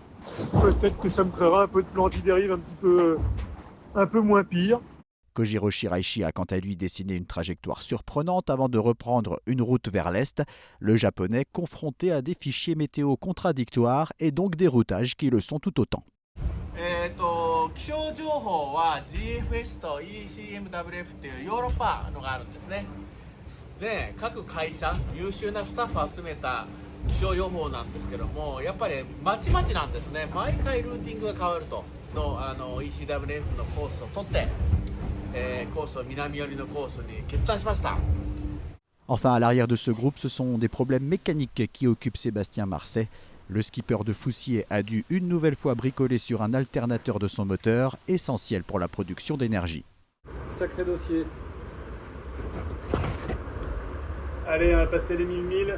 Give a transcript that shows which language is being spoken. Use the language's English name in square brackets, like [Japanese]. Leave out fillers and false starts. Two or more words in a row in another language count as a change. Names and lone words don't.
[French] Peut-être que ça me créera un peu de plan anti-dérive un peu moins pire. Kojiro Shiraishi a quant à lui dessiné une trajectoire surprenante avant de reprendre une route vers l'est, le japonais confronté à des fichiers météo contradictoires et donc des routages qui le sont tout autant. [Japanese] 気象情報は GFS と ECMWF っていうヨーロッパのがあるんですね。で、各会社優秀なスタッフを集めた気象予報なんですけども、やっぱりまちまちなんですね。毎回ルーティングが変わると、ECWF のコースを取って、コースを南寄りのコースに決断しました。 [French] Enfin, à l'arrière de ce groupe, ce sont des problèmes mécaniques qui occupent Sébastien Marcet. Le skipper de Foussier a dû une nouvelle fois bricoler sur un alternateur de son moteur, essentiel pour la production d'énergie. Sacré dossier. Allez, on va passer les 1000.